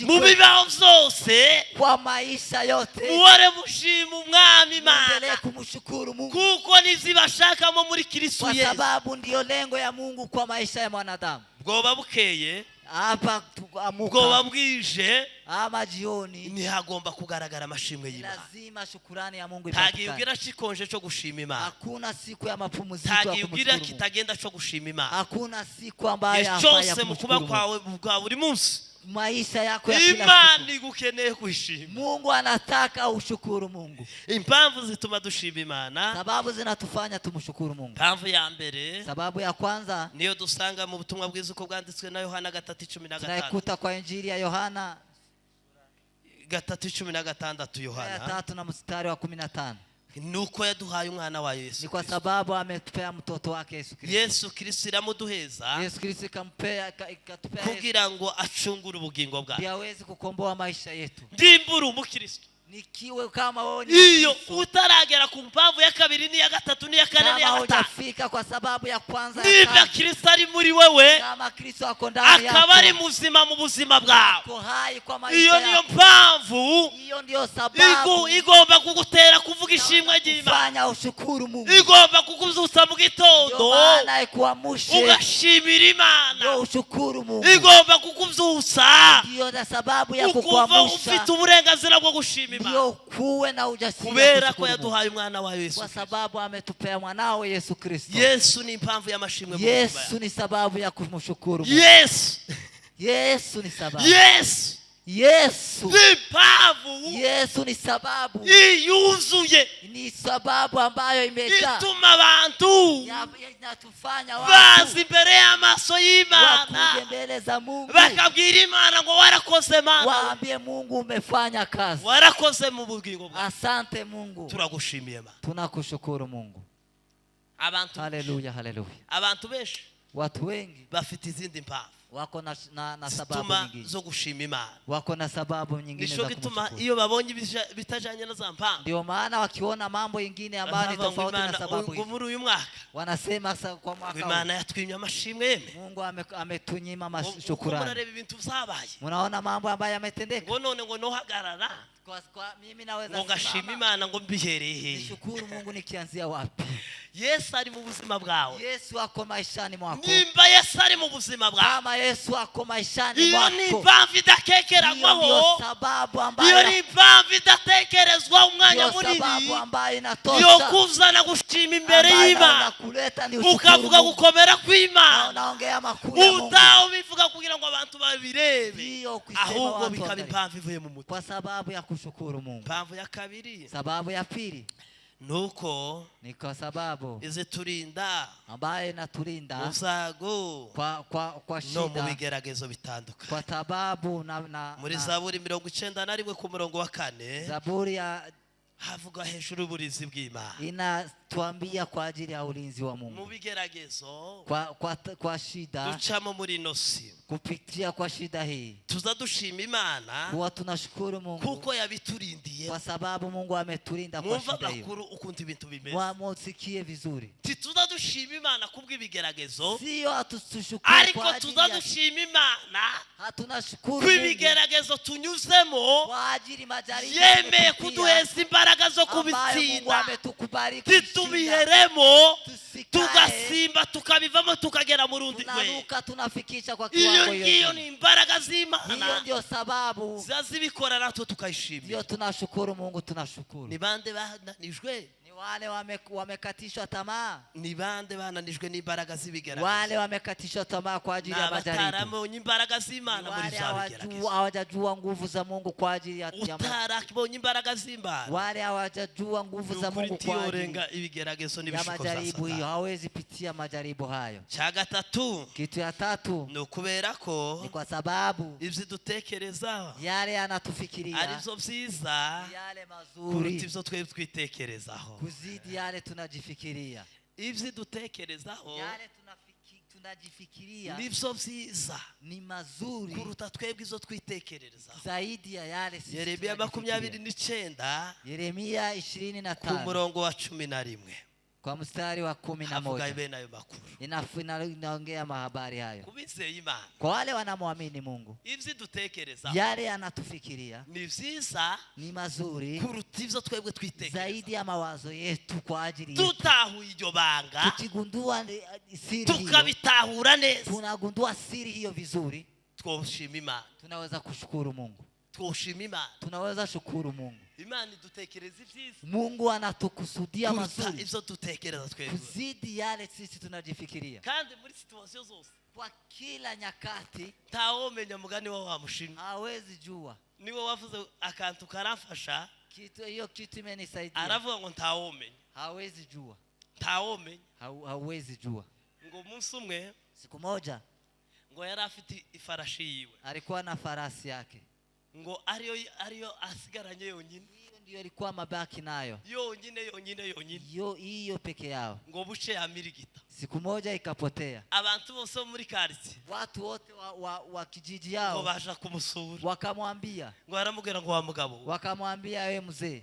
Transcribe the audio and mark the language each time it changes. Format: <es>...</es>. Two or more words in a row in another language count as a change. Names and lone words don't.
<rn>mu bibaho byose.</rn> <sw>kwa maisha yote.</sw> <rn>Muhore mushima umwami</rn> <sw>Endelee</sw> <rn>Imana,</rn> <sw>kumshukuru Mungu</sw> <rn>kuko nizibashakamo muri Kristo</rn> <sw>kwa Yesu. sababu ndio lengo ya Mungu kwa maisha ya mwanadamu.</sw> <rn>Bwoba bukeye,</rn> <sw>Hapa</sw> <rn>bwoba</rn> <sw>tuamuka</sw> <rn>bwije,</rn> <sw>ama jioni,</sw> <rn>ntihagomba kugaragara amashimwe y'Imana.</rn> <sw>lazima shukrani ya Mungu</sw> <rn>Ntagiye</rn> <sw>ipatikane.</sw> <rn>ubwira kikonje cyo gushima Imana,</rn> <sw>Hakuna siku ya mapumziko ya</sw> <rn>ntagiye ubwira</rn> <sw>kumshukuru Mungu.</sw> <rn>kitagenda cyo gushima Imana.</rn> <sw>Hakuna siku ambayo</sw> <rn>Igihe</rn> <sw>hafai ya</sw> <rn>cyose mu kuba</rn> <sw>kumshukuru Mungu.</sw> <rn>kwawe bwa buri munsi,</rn> <sw>Maisha yako ya kila</sw> <rn>Imana</rn> <sw>siku</sw> <rn>igukeneye kwishima.</rn> <sw>Mungu anataka ushukuru Mungu.</sw> <rn>Impamvu zituma dushima Imana,</rn> <sw>Sababu zinatufanya tumshukuru Mungu.</sw> <rn>impamvu ya mbere</rn> <sw>Sababu ya kwanza</sw> <rn>niyo dusanga mu butumwa bwiza uko bwanditswe na Yohana 3:15,</rn> <sw>tunaikuta kwa Injili ya Yohana 3:16. ya Yohana 3 na mstari wa 15.</sw> <rn>nuko yaduhaye umwana wa Yesu</rn> <sw>Ni kwa</sw> <rn>Kristo.</rn> <sw>sababu ametupea mtoto wake Yesu Kristo.</sw> <rn>Yesu Kristo iramuduheza</rn> <sw>Yesu Kristo ikatupea Yesu</sw> <rn>kugira ngo acungure ubugingo bwawe.</rn> <sw>ndiye aweze kukomboa maisha yetu.</sw> <rn>Ndimbura umukristo,</rn> <sw>Nikiwe kama wewe ni</sw> <rn>iyo</rn> <sw>Mkristo,</sw> <rn>utaragera ku mpamvu ya kabiri n'iya gatatu n'iya kane</rn> <sw>kama</sw> <rn>n'iya gatanu,</rn> <sw>hujafika kwa sababu ya kwanza ya</sw> <rn>niba</rn> <sw>tatu,</sw> <rn>Kristo ari muri wewe</rn> <sw>kama Kristo ako ndani</sw> <rn>akaba ari</rn> <sw>yako,</sw> <rn>muzima mu buzima bwawe,</rn> <sw>ako hai kwa maisha</sw> <rn>iyo niyo</rn> <sw>yako,</sw> <rn>mpamvu</rn> <sw>hiyo ndio sababu</sw> <rn>igomba kugutera kuvuga ishimwe ry'Imana,</rn> <sw>fanya ushukuru Mungu.</sw> <rn>igomba kukubyutsa mu</rn> <sw>Ndio</sw> <rn>gitondo</rn> <sw>maana ikuamshe</sw> <rn>ugashimira Imana,</rn> <sw>ndio ushukuru Mungu.</sw> <rn>igomba kukubyutsa</rn> <sw>Ndio na sababu ya</sw> <rn>ukumva</rn> <sw>kukuamsha</sw> <rn>ufite uburenganzira bwo gushima Imana,</rn> <sw>ndio kuwe na ujasiri</sw> <rn>kubera</rn> <sw>wa</sw> <rn>ko</rn> <sw>kushukuru Mungu.</sw> <rn>yaduhaye umwana wa Yesu</rn> <sw>Kwa</sw> <rn>Kristo.</rn> <sw>sababu ametupea mwanao Yesu Kristo.</sw> <rn>Yesu ni impamvu y'amashimwe mu buzima</rn> <sw>Yesu ni sababu ya kumshukuru Mungu.</sw> <rn>Yesu,</rn> <sw>Yesu ni sababu.</sw> <rn>Yesu</rn> <sw>Yesu.</sw> <rn>ni impamvu</rn> <sw>Yesu ni sababu.</sw> <rn>yuzuye</rn> <sw>Ni sababu ambayo imejaa</sw> <rn>ituma abantu</rn> <sw>inatufanya</sw> <rn>baza</rn> <sw>watu</sw> <rn>imbere y'amaso y'Imana</rn> <sw>wakuje mbele za Mungu.</sw> <rn>bakabwira Imana ngo warakoze Mana,</rn> <sw>Waambie Mungu umefanya kazi.</sw> <rn>warakoze mu bugingo bwawe,</rn> <sw>Asante Mungu.</sw> <rn>turagushimiye Mana.</rn> <sw>Tunakushukuru Mungu.</sw> <rn>Abantu</rn> <sw>Haleluya, haleluya.</sw> <rn>abantu benshi</rn> <sw>Watu wengi</sw> <rn>bafite izindi mpamvu</rn> <sw>wako na sababu</sw> <rn>zituma</rn> <sw>nyingine.</sw> <rn>zo gushima Imana.</rn> <sw>Wako na sababu nyingine</sw> <rn>Nico</rn> <sw>za</sw> <rn>gituma</rn> <sw>kumshukuru.</sw> <rn>iyo babonye bitajanye na za mpamvu,</rn> <sw>Ndio maana wakiona mambo ingine ambayo ni</sw> <rn>bazavuga ngo</rn> <sw>tofauti na</sw> <rn>Imana</rn> <sw>sababu</sw> <rn>ngo</rn> <sw>hizi,</sw> <rn>muri uyu mwaka</rn> <sw>wanasema kwa</sw> <rn>ngo</rn> <sw>mwaka</sw> <rn>Imana yatwimye amashimwe yeme,</rn> <sw>huu Mungu ametunyima</sw> <rn>uko</rn> <sw>shukrani.</sw> <rn>murareba ibintu vyabaye,</rn> <sw>Munaona mambo ambayo yametendeka.</sw> <rn>ngo none ngo nohagarara</rn> <sw>Kwa mimi naweza</sw> <rn>ngo ngashima</rn> <sw>simama</sw> <rn>Imana ngo mbihereye hehe?</rn> <sw>nishukuru Mungu nikianzia wapi?</sw> <rn>Yesu ari mu buzima bwawe.</rn> <sw>Yesu ako maishani mwako.</sw> <rn>Nimba Yesu ari mu buzima bwawe,</rn> <sw>Kama Yesu ako maishani</sw> <rn>iyo ni</rn> <sw>mwako,</sw> <rn>impamvu</rn> <sw>hiyo</sw> <rn>idakekeranywaho,</rn> <sw>ndio sababu</sw> <rn>iyo</rn> <sw>ambayo</sw> <rn>ni impamvu idatekerezwa umwanya</rn> <sw>ndio sababu</sw> <rn>munini</rn> <sw>ambayo</sw> <rn>yo</rn> <sw>inatosha</sw> <rn>kuzana gushima imbere</rn> <sw>ambayo</sw> <rn>y'Imana,</rn> <sw>inakuleta ni ushukuru</sw> <rn>ukavuga</rn> <sw>Mungu.</sw> <rn>gukomera</rn> <sw>Na</sw> <rn>kw'Imana,</rn> <sw>unaongea makuu ya Mungu.</sw> <rn>utaho bivuga kugira ngo abantu babirebe,</rn> <sw>Ndiyo kusema</sw> <rn>ahubwo</rn> <sw>watu</sw> <rn>bikaba</rn> <sw>waangalie.</sw> <rn>impamvu ivuye mu mutima.</rn> <sw>Kwa sababu ya kushukuru Mungu.</sw> <rn>Impamvu ya kabiri</rn> <sw>Sababu ya pili</sw> <rn>nuko</rn> <sw>ni kwa sababu</sw> <rn>iziturinda</rn> <sw>ambayo</sw> <rn>mu</rn> <sw>inatulinda</sw> <rn>byago</rn> <sw>kwa</sw> <rn>no mu</rn> <sw>shida,</sw> <rn>bigeragezo bitandukanye.</rn> <sw>kwa sababu</sw> <rn>Muri</rn> <sw>na</sw> <rn>Zaburi 91 ku murongo wa 4</rn> <sw>Zaburi ya</sw> <rn>havuga hejuru y'uburizi bw'Imana.</rn> <sw>inatuambia kwa ajili ya ulinzi wa</sw> <rn>Mu</rn> <sw>Mungu</sw> <rn>bigeragezo</rn> <sw>kwa shida,</sw> <rn>ducamo muri ino si,</rn> <sw>kupitia kwa shida hii</sw> <rn>tuza dushima Imana</rn> <sw>huwa tunashukuru Mungu</sw> <rn>kuko yabiturindiye.</rn> <sw>kwa sababu Mungu ametulinda kwa</sw> <rn>Mwumva</rn> <sw>shida hiyo.</sw> <rn>makuru ukuntu ibintu bimeze,</rn> <sw>Musikie vizuri,</sw> <rn>tituza dushima Imana kubw'ibigeragezo,</rn> <sw>sio hatushukuru</sw> <rn>ariko</rn> <sw>kwa ajili</sw> <rn>tuza</rn> <sw>ya</sw> <rn>dushima Imana</rn> <sw>hatunashukuru Mungu</sw> <rn>kw'ibigeragezo tunyuzemo</rn> <sw>kwa ajili majaribu</sw> <rn>yemeye</rn> <sw>tumepitia,</sw> <rn>kuduheza imbaraga zo</rn> <sw>ambayo Mungu</sw> <rn>kubitsinda,</rn> <sw>ametukubariki kushinda.</sw> <rn>titubiheremo</rn> <sw>Tusikae,</sw> <rn>tugasimba tukabivamo tukagera mu rundi rwe.</rn> <sw>tunaruka tunafikisha kwa</sw> <rn>Iyo</rn> <sw>kiwango</sw> <rn>ngiyo</rn> <sw>hiyo.</sw> <rn>ni imbaraga</rn> <sw>Hiyo</sw> <rn>z'Imana</rn> <sw>ndio sababu</sw> <rn>ziba zibikora, natwe</rn> <sw>ndio</sw> <rn>tukayishimira.</rn> <sw>tunashukuru Mungu, tunashukuru.</sw> <rn>Ni bande bananijwe?</rn> <sw>Ni wale wamekatishwa tamaa,</sw> <rn>Ni bande bananijwe n'imbaraga z'ibigeragezo?</rn> <sw>wale wamekatishwa tamaa kwa ajili ya majaribu,</sw> <rn>Utaramubonye imbaraga z'Imana muri</rn> <sw>wale</sw> <rn>za bigeragezo,</rn> <sw>hawajajua nguvu za Mungu kwa ajili ya</sw> <rn>utarakibonye imbaraga z'Imana</rn> <sw>wale hawajajua nguvu za</sw> <rn>ukuri</rn> <sw>Mungu kwa ajili</sw> <rn>tiyorenga ibigeragezo</rn> <sw>ya</sw> <rn>n'ibishuko za</rn> <sw>majaribu hiyo,</sw> <rn>Satani.</rn> <sw>hawezi pitia majaribu hayo.</sw> <rn>Cya gatatu</rn> <sw>Kitu ya tatu</sw> <rn>ni ukubera ko</rn> <sw>ni kwa sababu</sw> <rn>ibyo dutekerezaho</rn> <sw>yale yanatufikiria</sw> <rn>aribyo byiza</rn> <sw>yale</sw> <rn>kuruta</rn> <sw>mazuri</sw> <rn>ibyo twebwe twitekerezaho.</rn> <sw>kuzidi yale tunajifikiria,</sw> <rn>Ibyo dutekerezaho</rn> <sw>yale tunajifikiria</sw> <rn>nivyo vyiza</rn> <sw>ni mazuri</sw> <rn>kuruta twebwe izo twitekerereza.</rn> <sw>zaidi ya yale sisi</sw> <rn>Yeremia 29</rn> <sw>Yeremia</sw> <rn>ku</rn> <sw>25</sw> <rn>murongo wa 11</rn> <sw>kwa mstari wa</sw> <rn>havuga</rn> <sw>11</sw> <rn>bene ayo makuru</rn> <sw>inaongea mahabari hayo</sw> <rn>kubizeye Imana.</rn> <sw>kwa wale wanamwamini Mungu.</sw> <rn>Ivyo dutekereza</rn> <sw>Yale anatufikiria</sw> <rn>ni vyiza</rn> <sw>ni mazuri</sw> <rn>kuruta ivyo twebwe twitekereza.</rn> <sw>zaidi ya mawazo yetu kwa ajili yetu.</sw> <rn>Tutahuye iryo banga</rn> <sw>Tukigundua siri hiyo,</sw> <rn>tukabitahura neza,</rn> <sw>tunagundua siri hiyo vizuri,</sw> <rn>twoshima Imana,</rn> <sw>tunaweza kushukuru Mungu.</sw> <rn>twoshima Imana.</rn> <sw>Tunaweza shukuru Mungu.</sw> <rn>Imana idutekereza ivyiza</rn> <sw>Mungu anatukusudia</sw> <rn>kuruta</rn> <sw>mazuri</sw> <rn>ivyo dutekereza twebwe.</rn> <sw>kuzidi yale sisi tunajifikiria.</sw> <rn>Kandi muri situasiyo zose</rn> <sw>Kwa kila nyakati</sw> <rn>ntawomenya mugani wa mushimwe.</rn> <sw>hawezi jua</sw> <rn>Niwe wavuze akantu karafasha,</rn> <sw>kitu, hiyo kitu imenisaidia.</sw> <rn>aravuga ngo ntawomenya,</rn> <sw>Hawezi jua,</sw> <rn>ntawomenya.</rn> <sw>hawezi jua.</sw> <rn>Ngo umunsi umwe</rn> <sw>Siku moja</sw> <rn>ngo yari afite ifarashi yiwe,</rn> <sw>alikuwa na farasi yake,</sw> <rn>ngo ariyo asigaranye yonyine,</rn> <sw>hiyo ndio ilikuwa mabaki nayo,</sw> <rn>yonyine</rn> <sw>hiyo peke yao.</sw> <rn>ngo buce yamirigita.</rn> <sw>Siku moja ikapotea.</sw> <rn>Abantu bose muri quartier</rn> <sw>Watu wote wa kijiji</sw> <rn>ngo</rn> <sw>yao</sw> <rn>baje kumusura,</rn> <sw>wakamwambia,</sw> <rn>ngo aramubwira ngo wa mugabo,</rn> <sw>wakamwambia wewe mzee,</sw>